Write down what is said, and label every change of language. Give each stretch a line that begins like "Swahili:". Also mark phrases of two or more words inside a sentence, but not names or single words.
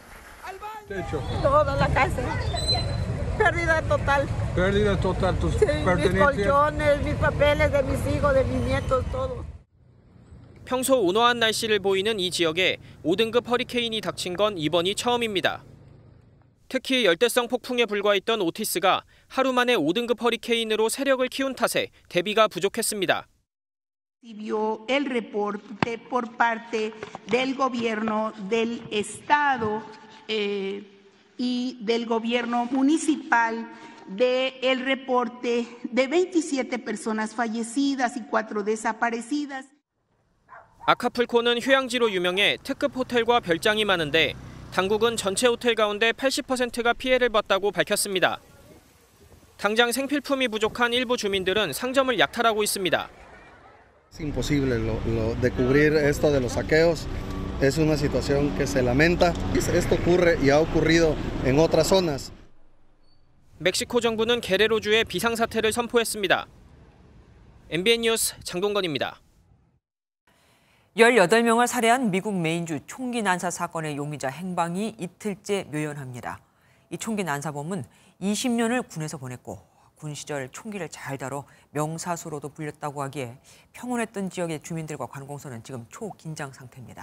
Korean: 평소 온화한 날씨를 보이는 이 지역에 5등급 허리케인이 닥친 건 이번이 처음입니다. 특히 열대성 폭풍에 불과했던 오티스가 하루 만에 5등급 허리케인으로 세력을 키운 탓에 대비가 부족했습니다.
Spanish: Recibió el reporte por parte del gobierno del estado y del gobierno municipal del reporte de 27 personas fallecidas y 4 desaparecidas.
Korean: 아카풀코는 휴양지로 유명해 특급 호텔과 별장이 많은데 당국은 전체 호텔 가운데 80%가 피해를 봤다고 밝혔습니다. 당장 생필품이 부족한 일부 주민들은 상점을 약탈하고 있습니다.
Spanish: Es imposible de cubrir esto de los saqueos. Es una situación que se lamenta. Esto ocurre y ha ocurrido en otras zonas.
Korean: 멕시코 정부는 게레로주에 비상사태를 선포했습니다. MBN 뉴스 장동건입니다. 18명을 살해한 미국 메인주 총기 난사 사건의 용의자 행방이 이틀째 묘연합니다. 이 총기 난사범은 20년을 군에서 보냈고 군 시절 총기를 잘 다뤄 명사수로도 불렸다고 하기에 평온했던 지역의 주민들과 관공서는 지금 초긴장 상태입니다.